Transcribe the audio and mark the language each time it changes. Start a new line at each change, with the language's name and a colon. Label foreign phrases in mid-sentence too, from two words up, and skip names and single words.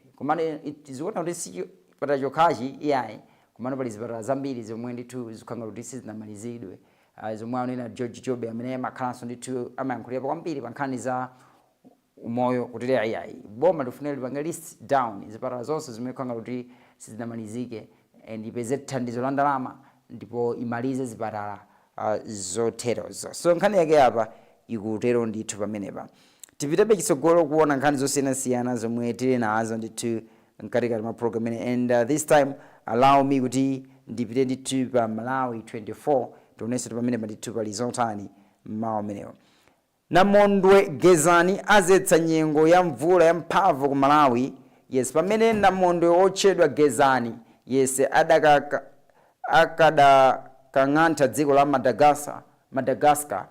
Nyanja: Komano tiziona kuti chipatala chokhachi iyayi, komano pali zipatala zambiri zomwe ndithu zikukhala kuti sizinamalizidwe, zomwe anena George Jobe amene amakhalanso ndithu amayankhulira kwambiri pa nkhani za umoyo kuti iyayi boma lifunira lipange
English: list down
Nyanja: zipatala zonse zimene zikukhala kuti sizinamalizike and ipeze thandizo la ndalama ndipo imalize zipatala zoterozo. So nkhani yake apa ikutero ndithu pamenepa. Tipitebe chitsogolo kuona nkhani zosiyanasiyana zomwe tili nazo ndithu mkatikati mwa program ine,
English: and this time allow me
Nyanja: kuti ndipite ndithu pa Malawi 24 tionenso pamenepa ndithu pali zotani mmawa amenewo. Namondwe Gezani azetsa nyengo ya mvula ya mphamvu ku Malawi. Yes, pamene namondwe otchedwa Gezani akadakang'antha dziko la Madagascar.